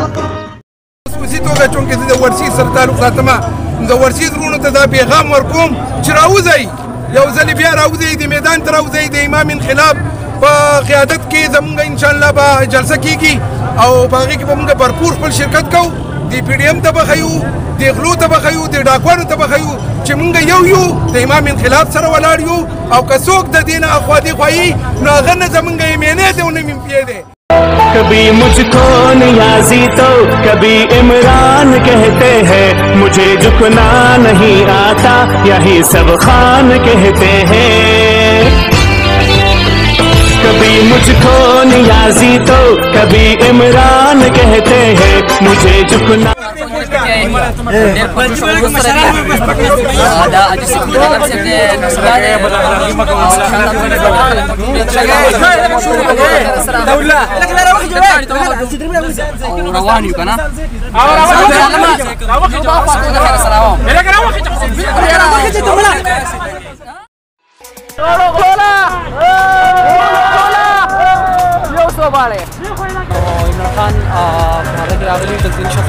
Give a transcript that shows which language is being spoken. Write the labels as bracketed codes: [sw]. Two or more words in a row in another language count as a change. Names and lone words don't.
[ps] خصوصي توګه چونکې زه د ورسي سره تعلق ساتم د ورسي زړونو ته دا پیغام ورکوم چې راوځئ یو ځلې بیا راوځئ د میدان ته راوځئ د امام انقلاب په قیادت کې زمونږ انشاءالله به جلسه کیږي او په هغې کې به مونږ بھرپور خپل شرکت کوو د پی ډي ایم ته به ښیو د غلو ته به ښیو د ډاکوانو ته به ښیو چې مونږ یو د امام انقلاب سره ولاړ یو او که څوک د دې نه اخوا دېخوا یي نو هغه نه زمونږ ایمینی دی او نه ممپیی دی [ur] کبھی مجھکو نیازی تو کبھی عمران کہتے ہیں مجھے جھکنا نہیں آتا یہی سب خان کہتے ہیں کبھی مجھکو نیازی تو کبھی عمران کہتے ہیں مجھے جھکنا [ps] روان یو کنه عمران خان هغه کې راغلي د دین شاته